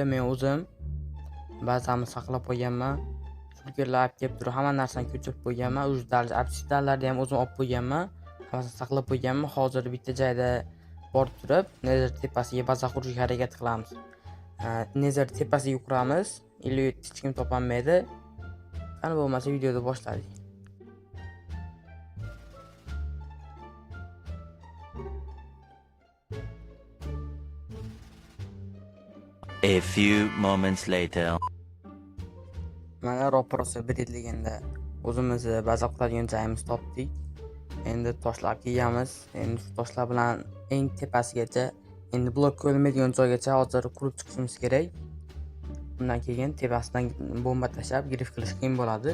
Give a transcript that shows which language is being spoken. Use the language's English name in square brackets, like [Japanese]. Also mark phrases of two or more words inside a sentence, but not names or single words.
[Uzbek] Men o'zim bazamizni saqlab qo'yganman. Shulkerlar olib kelib turib hamma narsani ko'chirib qo'yganman. Absidalarni ham o'zim olib qo'yganman. Hammasini saqlab qo'yganman. Hozir bitta joyda borib turib, Nether tepasiga baza qurishga harakat qilamiz. Nether tepasiga quramiz. Ilyut hech kim topolmaydi. Qani bo'lmasa videoni boshladik. [English] A few moments later. [Uzbek] Mana ro'parasi bitilganda o'zimizni baza quradigan joyimizni topdik. Endi toshlar kelamiz. Endi shu toshlar bilan eng tepasigacha, endi blok ko'rmaydigan joygacha hozir qurib chiqishimiz kerak. Bundan keyin tepasidan bomba tashlab grif qilish qiyin bo'ladi.